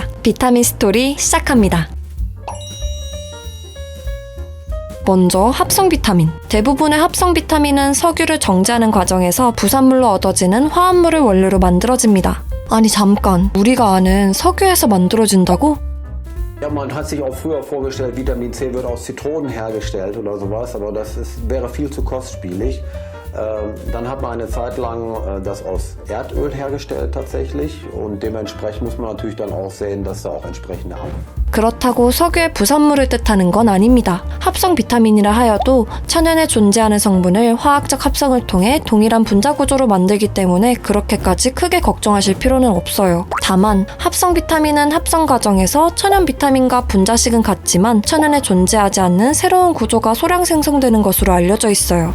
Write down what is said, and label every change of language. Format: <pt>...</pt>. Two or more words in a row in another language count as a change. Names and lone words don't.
<ko>비타민 스토리 시작합니다. 먼저 합성 비타민. 대부분의 합성 비타민은 석유를 정제하는 과정에서 부산물로 얻어지는 화합물을 원료로 만들어집니다. 아니 잠깐, 우리가 아는 석유에서 만들어진다고?</ko> <de>Ja, man hat sich auch früher vorgestellt, Vitamin C wird aus Zitronen hergestellt oder sowas, aber wäre viel zu kostspielig. Dann hat man eine Zeit lang das aus Erdöl hergestellt tatsächlich und dementsprechend muss man natürlich dann auch sehen, dass da auch entsprechende</de> <ko>그렇다고 석유의 부산물을 뜻하는 건 아닙니다. 합성 비타민이라 하여도 천연에 존재하는 성분을 화학적 합성을 통해 동일한 분자 구조로 만들기 때문에 그렇게까지 크게 걱정하실 필요는 없어요. 다만 합성 비타민은 합성 과정에서 천연 비타민과 분자식은 같지만 천연에 존재하지 않는 새로운 구조가 소량 생성되는 것으로 알려져 있어요.</ko>